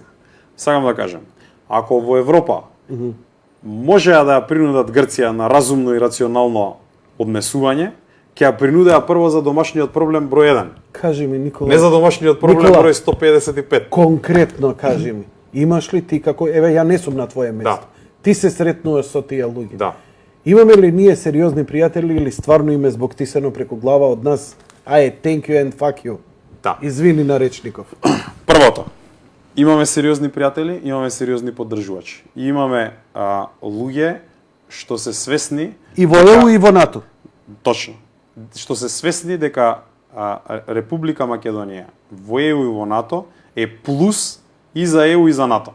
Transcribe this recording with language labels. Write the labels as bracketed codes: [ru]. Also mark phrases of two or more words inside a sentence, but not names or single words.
[mk] Сакам да кажем, ако во Европа можеа да ја принудат Грција на разумно и рационално однесување, ќе ја принудеа прво за домашниот проблем број 1. Кажи ми, Никола. Не за домашниот проблем број 155. Конкретно кажи ми, имаш ли ти како, еве ја не сум на твое место. Да. Ти се сретнуваш со тие луѓе. Да. Имаме ли ние сериозни пријатели или стварно име због тисено преку глава од нас? [en] Thank you and fuck you. [mk] Да. Извини на речников. Првото, имаме сериозни пријатели, имаме сериозни поддржувачи. И имаме луѓе што се свесни и во ЕУ и во НАТО. Точно. Што се свесни дека Република Македонија во ЕУ и во НАТО е плюс и за ЕУ и за НАТО.